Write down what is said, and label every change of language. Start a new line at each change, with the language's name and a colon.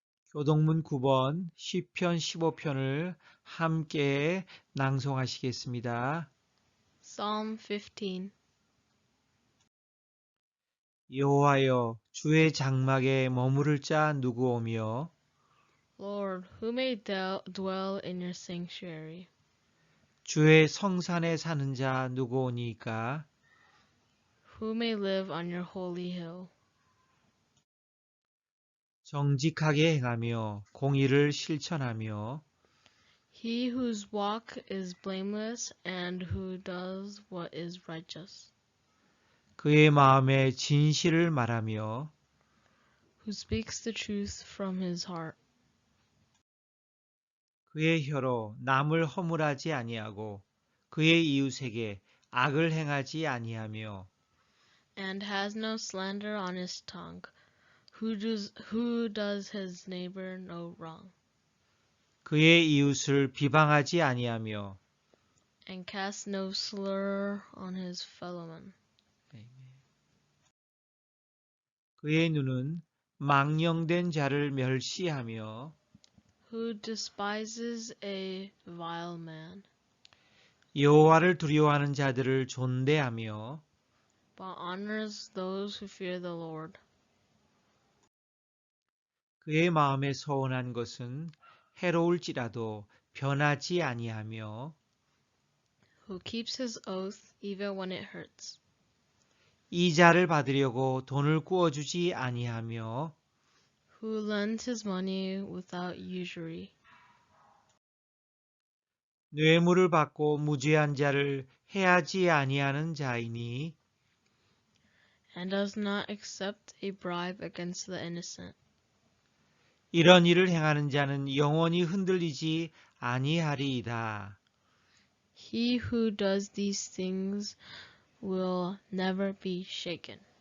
Korean: 교동문 9번 시편 15편을 함께 낭송하시겠습니다.
English: Psalm 15.
Korean: 여호와여, 주의 장막에 머무를 자 누구오며
English: Lord, who may dwell in your sanctuary?
Korean: 주의 성산에 사는 자 누구오니까?
English: Who may live on your holy hill?
Korean: 정직하게 행하며 공의를 실천하며
English: He whose walk is blameless and who does what is righteous,
Korean: 그의 마음에 진실을 말하며
English: who speaks the truth from his heart.
Korean: 그의 혀로 남을 허물하지 아니하고 그의 이웃에게 악을 행하지 아니하며
English: And has no slander on his tongue, who does his neighbor no wrong,
Korean: 그의 이웃을 비방하지 아니하며
English: and casts no slur on his fellowman.
Korean: 그의 눈은 망령된 자를 멸시하며
English: Who despises a vile man,
Korean: 여호와를 두려워하는 자들을 존대하며
English: but honors those who fear the Lord.
Korean: 그의 마음에 서운한 것은 해로울지라도 변하지 아니하며
English: Who keeps his oath even when it hurts,
Korean: 이자를 받으려고 돈을 구워주지 아니하며
English: who lends his money without usury,
Korean: 뇌물을 받고 무죄한 자를 해하지 아니하는 자이니
English: and does not accept a bribe against the innocent.
Korean: 이런 일을 행하는 자는 영원히 흔들리지 아니하리이다.
English: He who does these things will never be shaken.